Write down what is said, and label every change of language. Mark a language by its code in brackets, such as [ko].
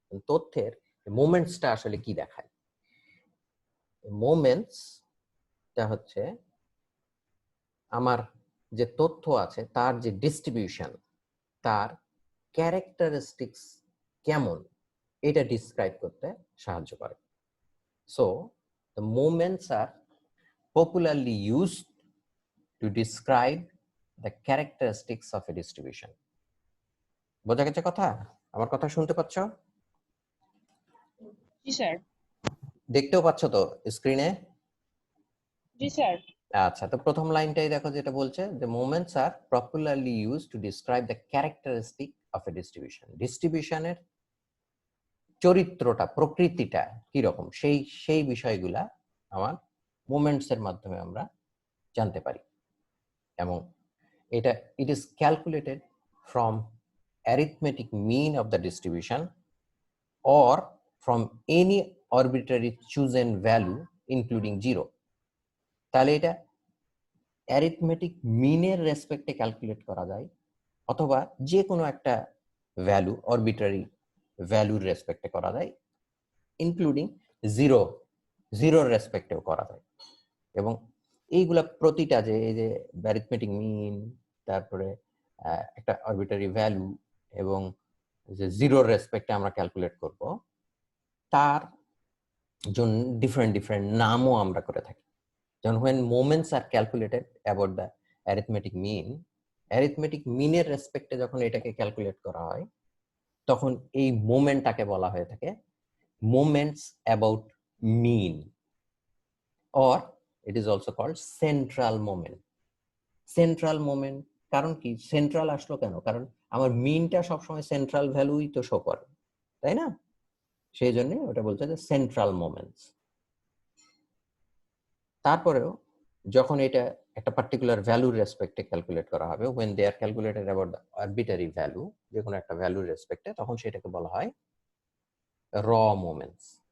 [bn] তথ্যের মোমেন্টসটা আসলে কি দেখায়? মোমেন্টসটা হচ্ছে আমার যে তথ্য আছে তার যে ডিস্ট্রিবিউশন, তার ক্যারেক্টারিস্টিক্স কেমন, এটা ডিসক্রাইব করতে সাহায্য করে। [en] So the moments are popularly used to describe the characteristics of a distribution. [bn] বোঝা গেছে কথা? আমার কথা শুনতে পাচ্ছ? জি স্যার। দেখতেও পাচ্ছ তো স্ক্রিনে? জি স্যার। আচ্ছা, তো প্রথম লাইনটাই দেখো যেটা বলছে, [en] the moments are popularly used to describe the characteristic of a distribution. [bn] ডিস্ট্রিবিউশনের চরিত্রটা, প্রকৃতিটা কি রকম, সেই বিষয়গুলা আমার মোমেন্টস এর মাধ্যমে আমরা জানতে পারি। এবং এটা [en] it is calculated from arithmetic mean of the distribution or from any arbitrary chosen value including 0. [bn] তাহলে এটা অ্যারিথমেটিক মিনের রেসপেক্টে ক্যালকুলেট করা যায়, অথবা যে কোনো একটা ভ্যালু, আরবিট্রারি ভ্যালুর রেসপেক্টে করা যায়, ইনক্লুডিং জিরোর রেসপেক্টেও করা যায়। এবং এইগুলা প্রতিটা যে এই যে অ্যারিথমেটিক মিন, তারপরে একটা আরবিট্রারি ভ্যালু এবং যে জিরোর রেসপেক্টে আমরা ক্যালকুলেট করব, তার জন্য ডিফারেন্ট নামও আমরা করে থাকি। [en] যেমন when moments are calculated about the arithmetic mean [bn] এর রেসপেক্টে যখন এটাকে ক্যালকুলেট করা হয়, তখন এই মোমেন্টটাকে বলা হয়ে থাকে [en] moments about mean, or it is also called central moment. [bn] Central moment, কারণ কি সেন্ট্রাল আসলো কেন? কারণ আমার মিনটা সবসময় সেন্ট্রাল ভ্যালুই তো শো করে, তাই না? সেই জন্য ওটা বলছে যে সেন্ট্রাল মোমেন্টস। তারপরেও যখন এটা একটা পার্টিকুলার ভ্যালুর রেসপেক্টে ক্যালকুলেট করা হবে, [en] when they are calculated about the arbitrary value, [bn] যে কোনো একটা ভ্যালুর রেসপেক্টে, তখন সেটাকে বলা হয় র মোমেন্টস।